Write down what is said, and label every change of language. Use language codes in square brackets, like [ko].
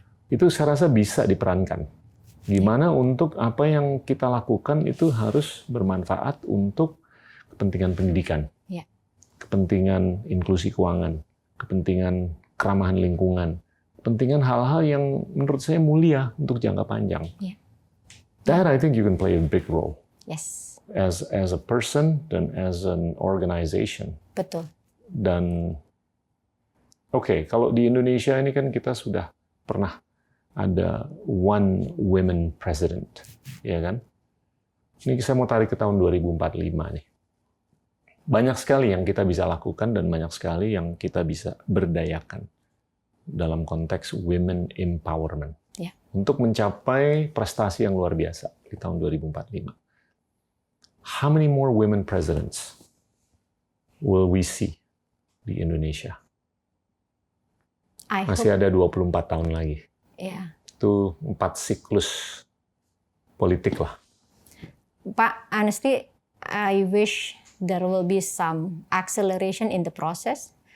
[id] Itu saya rasa bisa diperankan. Gimana untuk apa yang kita lakukan itu harus bermanfaat untuk kepentingan pendidikan, kepentingan inklusi keuangan, kepentingan keramahan lingkungan, kepentingan hal-hal yang menurut saya mulia untuk jangka panjang. [en] That I think you can play a big role. As a person dan as an organization. [id] Betul. Dan kalau di Indonesia ini kan kita sudah pernah ada [en] one women president, [id] ya kan? Ini saya mau tarik ke tahun 2045 nih. Banyak sekali yang kita bisa lakukan dan banyak sekali yang kita bisa berdayakan dalam konteks women empowerment untuk mencapai prestasi yang luar biasa di tahun 2045. [en] How many more women presidents will we see [id] di Indonesia? [en] I [id] Masih [en] hope, [id] ada 24 tahun lagi. ya. Itu 4 siklus politik lah. [en] Pak, honestly, I wish there will be some acceleration in the process.